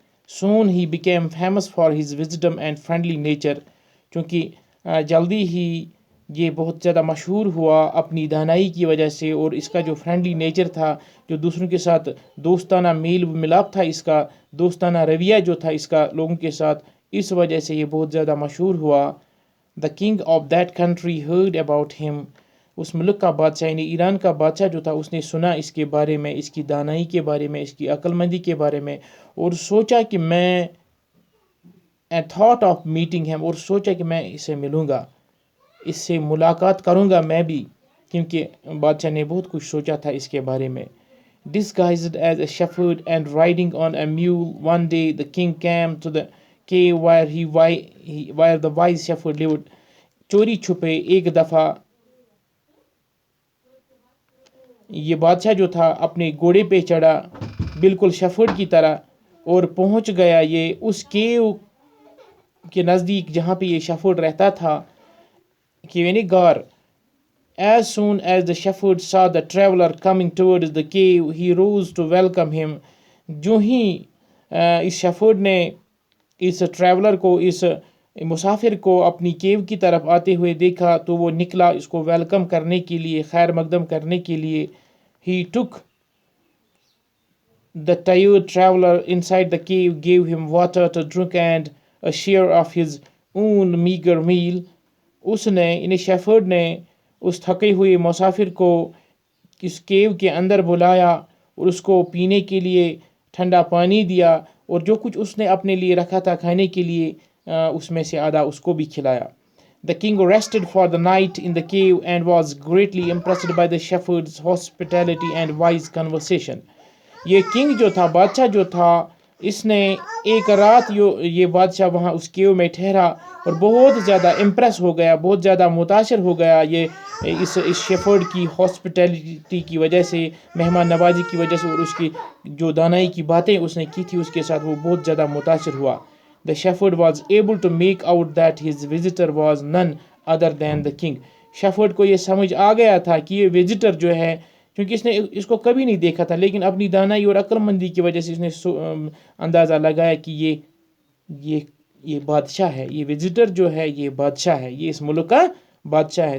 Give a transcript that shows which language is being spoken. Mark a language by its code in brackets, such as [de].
[en] Soon he became famous for his wisdom and friendly nature. [ur] چونکہ جلدی ہی یہ بہت زیادہ مشہور ہوا اپنی دانائی کی وجہ سے، اور اس کا جو فرینڈلی نیچر تھا، جو دوسروں کے ساتھ دوستانہ میل ملاپ تھا، اس کا دوستانہ رویہ جو تھا اس کا لوگوں کے ساتھ، اس وجہ سے یہ بہت زیادہ مشہور ہوا. [en] The king of that country heard about him. [ur] اس ملک کا بادشاہ یعنی ایران کا بادشاہ جو تھا اس نے سنا اس کے بارے میں، اس کی دانائی کے بارے میں، اس کی عقل مندی کے بارے میں، اور سوچا کہ میں [en] thought of meeting him، [ur] اور سوچا کہ میں اسے ملوں گا، اس سے ملاقات کروں گا میں بھی، کیونکہ بادشاہ نے بہت کچھ سوچا تھا اس کے بارے میں. [en] Disguised as a shepherd and riding on a mule, one day the king came to the cave where the wise shepherd lived. [ur] چوری چھپے ایک دفعہ یہ بادشاہ جو تھا اپنے گھوڑے پہ چڑھا بالکل شیفرڈ کی طرح، اور پہنچ گیا یہ اس کیو کے نزدیک جہاں پہ یہ شیفرڈ رہتا تھا، کہ یعنی غار. [en] As soon as the shepherd saw the traveler coming towards the cave, he rose to welcome him. [ur] جو ہی اس شیفرڈ نے اس ٹریولر کو، اس مسافر کو اپنی کیو کی طرف آتے ہوئے دیکھا تو وہ نکلا اس کو ویلکم کرنے کے لیے، خیر مقدم کرنے کے لیے. [en] He took the tired traveler inside the cave, gave him water to drink and a share of his own meager meal, [ur] اس نے یعنی شیفرڈ نے اس تھکے ہوئے مسافر کو اس کیو کے اندر بلایا اور اس کو پینے کے لیے ٹھنڈا پانی دیا، اور جو کچھ اس نے اپنے لیے رکھا تھا کھانے کے لیے اس میں سے آدھا اس کو بھی کھلایا. [en] The king rested for the night in the cave and was greatly impressed by the shepherd's hospitality and wise conversation. [ur] یہ کنگ جو تھا، بادشاہ جو تھا، اس نے ایک رات یہ بادشاہ وہاں اس کیو میں ٹھہرا اور بہت زیادہ امپریس ہو گیا، بہت زیادہ متاثر ہو گیا یہ اس شیفرڈ کی ہاسپٹیلٹی کی وجہ سے، مہمان نوازی کی وجہ سے، اور اس کی جو دانائی کی باتیں اس نے کی تھی اس کے ساتھ، وہ بہت زیادہ متاثر ہوا. [en] The shepherd was able to make out that his visitor was none other than the king. [ur] Shepherd کو یہ سمجھ آ گیا تھا کہ یہ وزٹر جو ہے، کیونکہ اس نے اس کو کبھی نہیں دیکھا تھا، لیکن اپنی دانائی اور عقل مندی کی وجہ سے اس نے اندازہ لگایا کہ یہ بادشاہ ہے، یہ وزٹر جو ہے یہ بادشاہ ہے، یہ اس ملک کا بادشاہ ہے.